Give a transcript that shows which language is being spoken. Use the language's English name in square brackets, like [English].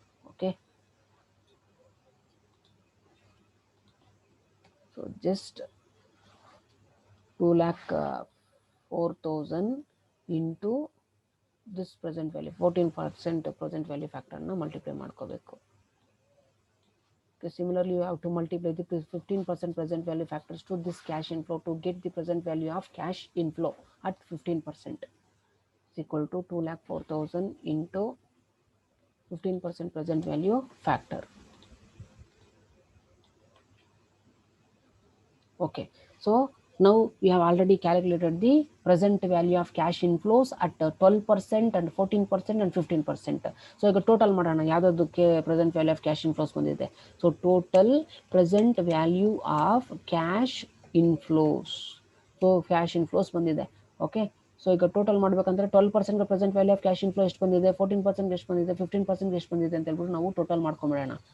[Kannada] Okay, so just 2,04,000 into this present value 14% present value ಫ್ಯಾಕ್ಟರ್ನ multiply ಮಾಡ್ಕೋಬೇಕು. [English] Similarly, you have to multiply the 15% present value factors to this cash inflow to get the present value of cash inflow at 15%. Is equal to 2,04,000 into 15% present value factor. Okay, so now we have already calculated the present value of cash inflows at 12% and 14% and 15%. [Kannada] So ಈಗ total ಮಾಡೋಣ ಯಾವುದಕ್ಕೆ present value of cash inflows ಬಂದಿದೆ. So total present value of cash inflows, so cash inflows ಬಂದಿದೆ. Okay, so ಈಗ total ಮಾಡಬೇಕಂದ್ರೆ 12% present value of cash inflow ಎಷ್ಟು ಬಂದಿದೆ, 14% ಎಷ್ಟು ಬಂದಿದೆ, 15% ಎಷ್ಟು ಬಂದಿದೆ ಅಂತ ಹೇಳ್ಬಿಟ್ಟು ನಾವು ಟೋಟಲ್ ಮಾಡ್ಕೊಂಬಿಡೋಣ.